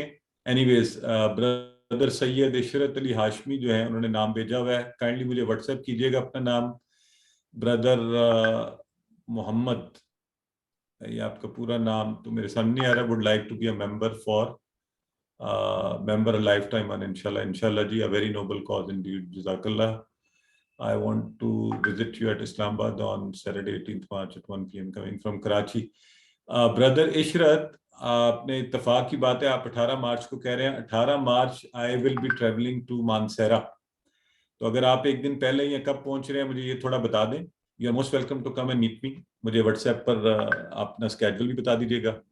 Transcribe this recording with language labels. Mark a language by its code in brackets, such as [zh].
[hi] Anyways brother Syed Ishrat Ali Hashmi जो है उन्होंने नाम भेजा हुआ है, काइंडली मुझे व्हाट्सएप कीजिएगा अपना नाम। ब्रदर मोहम्मद, ये आपका पूरा नाम तो मेरे सामने आ रहा है, [en] Would like to be a member for member a lifetime and inshallah ji, a very noble cause indeed, jazakallah। I want to visit you at Islamabad on Saturday 18th March at 1 PM coming from Karachi। [hi] brother Ishrat, आपने इत्तफाक की बात है, आप 18 मार्च को कह रहे हैं। 18 मार्च [en] I will be traveling to [hi] Mansehra, तो अगर आप एक दिन पहले या कब पहुंच रहे हैं मुझे ये थोड़ा बता दें। [en] You are most welcome to come and meet me. [hi] मुझे व्हाट्सएप पर अपना स्केड्यूल भी बता दीजिएगा।